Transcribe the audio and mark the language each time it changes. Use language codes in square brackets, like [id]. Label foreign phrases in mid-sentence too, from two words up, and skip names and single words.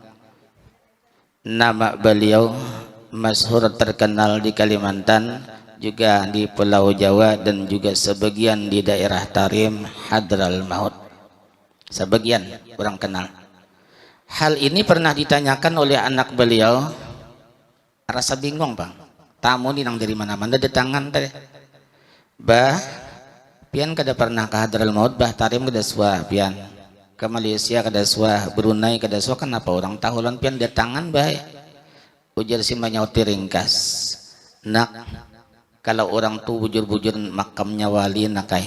[id] Nama beliau masyhur terkenal di Kalimantan, juga di Pulau Jawa dan juga sebagian di daerah Tarim, Hadral Maut. Sebagian orang kenal. Hal ini pernah ditanyakan oleh anak beliau. [bjn] Rasa bingung bang. Tamu ini nang dari mana-mana datangan tadi. Bah, pian kada pernah ke Hadral Maut, bah Tarim kada suah pian. Ke Malaysia kada suah, Brunei kada suah, kenapa orang tahu lan pian datangan bah. Ujar si Manyauti ringkas. Nak, kalau orang tuh bujur-bujur makamnya wali nakai.